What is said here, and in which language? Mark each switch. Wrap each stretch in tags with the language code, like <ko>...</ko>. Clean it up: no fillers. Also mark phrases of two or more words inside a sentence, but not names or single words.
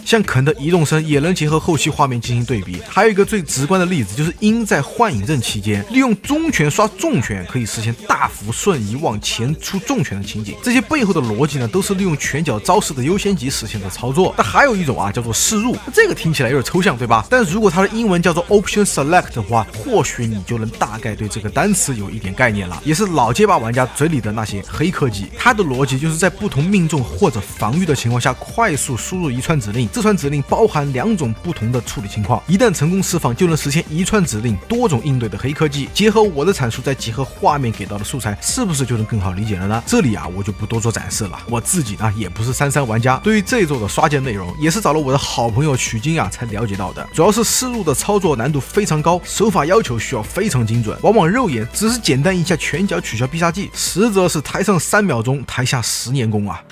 <zh>像肯的移動身也能結合後期畫面進行對比。還有一個最直觀的例子就是鷹在幻影陣期間，利用中拳刷重拳可以實現大幅瞬移往前出重拳的情景。這些背後的邏輯呢，都是利用拳腳招式的優先級實現的操作。但還有一種叫做試入，這個聽起來有點抽象，對吧？但如果它的英文叫做</zh> <en>Option Select</en> <zh>的話，或許你就能大概對這個單詞有一點概念了。也是老街霸玩家嘴裡的那些黑科技。它的邏輯就是在不同命中或者防禦的情況下，快速輸入一串指令，這串指令包含2種不同的處理情況，一旦成功釋放，就能實現一串指令多種應對的黑科技。結合我的闡述，再結合畫面給到的素材，是不是就能更好理解了呢？這裡我就不多做展示了。我自己呢也不是33玩家，對於這周的刷剑內容也是找了我的好朋友取經才了解到的。主要是試入的操作難度非常高，手法要求需要非常精準，往往肉眼只是簡單一下拳腳取消必殺技，實則是台上3秒鐘，台下10年功啊！</zh>